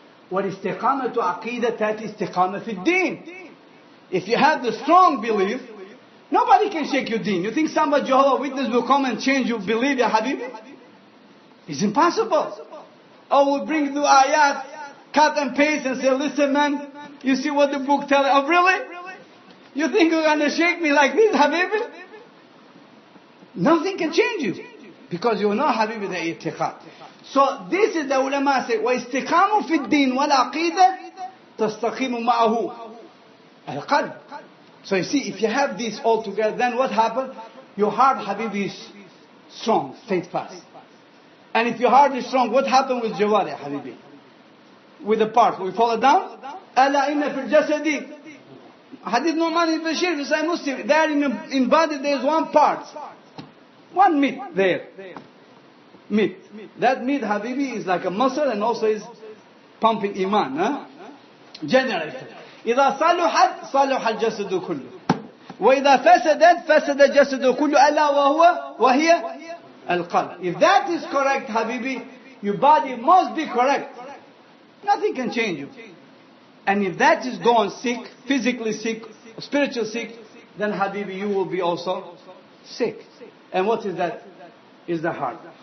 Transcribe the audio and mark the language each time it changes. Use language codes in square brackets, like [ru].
[ar] والاستقامة عقيدة تأتي استقامة في الدين. [en] If you have the strong belief, nobody can shake your deen. You think somebody, Jehovah's Witness, will come and change your belief, ya Habibi? It's impossible. Or will bring the ayat, cut and paste and say, listen man, you see what the book tells. Oh really? You think you're going to shake me like this, Habibi? Nothing can change you. Because you know, Habibi, the i'tiqad. So this is the ulama say, [ar] وَإِسْتِقَامُ فِي الدِّينِ وَالْعَقِيدَةِ تَسْتَقِيمُ مَعَهُ الْقَلْبِ. [en] So you see, if you have this all together, then what happens? Your heart, Habibi, is strong, steadfast. And if your heart is strong, what happens with Jawari, Habibi? With the part, we fall down? [ar] أَلَا إِنَّ فِي الْجَسَدِ [en] Hadith Nu'man ibn Bashir, the Sahih Muslim, there in body there is one part. One meat there. Meat. That meat, Habibi, is like a muscle and also is pumping iman. Generated. [ar] إذا صلحت صلح الجسد كله. وإذا فسدت فسد الجسد كله ألا وهي القلب. [en] If that is correct, Habibi, your body must be correct. Nothing can change you. And if that is gone sick, physically sick, spiritual sick, then Habibi, you will be also sick. And what is that? Is the heart.